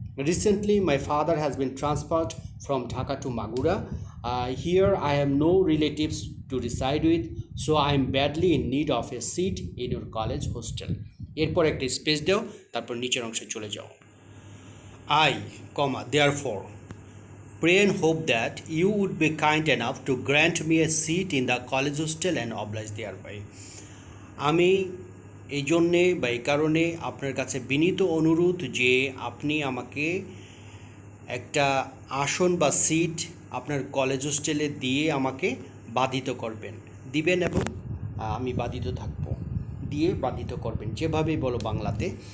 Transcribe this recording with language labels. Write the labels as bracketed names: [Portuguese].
[English] Recently, my father has been transferred from Dhaka to Magura. Here, I have no relatives to reside with, so I am badly in need of a seat in your college hostel. [Bangla] এরপর একটা space দাও, তারপর নিচের অংশে চলে যাও। [English] I, therefore, pray and hope that you would be kind enough to grant me a seat in the college hostel and oblige thereby. [Bangla] আমি এই জন্যে বা এই কারণে আপনার কাছে বিনীত অনুরোধ যে আপনি আমাকে একটা আসন বা সিট আপনার কলেজ হোস্টেলে দিয়ে আমাকে বাধিত করবেন, দিবেন এবং আমি বাধিত থাকব, দিয়ে বাধিত করবেন, যেভাবেই বলো বাংলাতে।